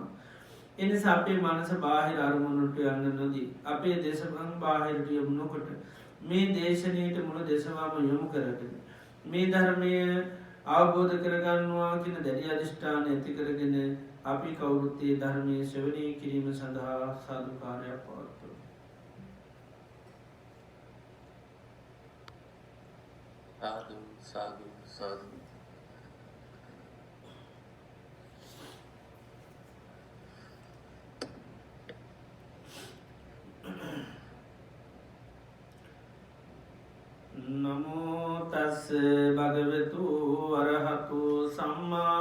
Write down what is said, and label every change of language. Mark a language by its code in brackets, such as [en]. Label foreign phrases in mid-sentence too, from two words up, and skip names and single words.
[si] එනිසා අපේ මනස බාහිර අරමුණට යන්න නොදී අපේ දේශබං බාහිරට යොමු නොකොට මේ දේශනයට මුළ දෙසවාම යොමු කරගෙන මේ ධර්මය අවබෝධ කරගන්නවා කියන දැඩි අධිෂ්ඨාන ඇති කරගෙන අපි කවුරුත්තේ ධර්මය ශ්‍රවණය කිරීම සඳහා සාධකාරයක් පවත්වමු. සාදු සාදු සාදු. [pi] නමෝ තස් භගවතු අරහතු සම්මා